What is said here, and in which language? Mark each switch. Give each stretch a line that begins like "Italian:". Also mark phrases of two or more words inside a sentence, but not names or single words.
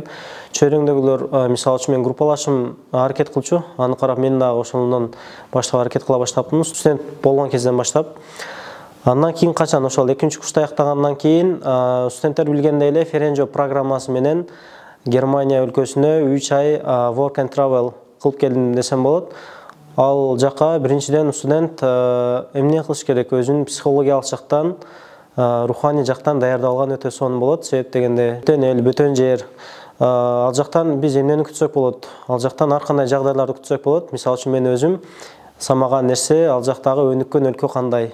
Kyrgyz: Чөйрөңдөгүлөр, мисалы үчүн мен группалашым аракет кылчу, аны карап мен дагы ошондон баштап аракет кыла баштаптым, студент болгон кезден баштап. Андан кийин качан ошол 2-курста аяктагандан кийин студенттер билгендей эле Ференжо программасы менен Германия өлкөсүнө 3 ай
English: work and travel
Kyrgyz: кылып келдим десем болот. Ал жака биринчиден студент эмне кылыш керек, өзүнүн психологиялык жактан, руханий жактан даярдалган өтө сонун болот. Себеп дегенде бөтөн эл, бөтөн жер. Ал жактан биз эмнени күтсөк болот? Ал жактан ар кандай жагдайларды күтсөк болот? Мисалы үчүн мен өзүм самаган нерсе, ал жактагы өнүккөн өлкө кандай?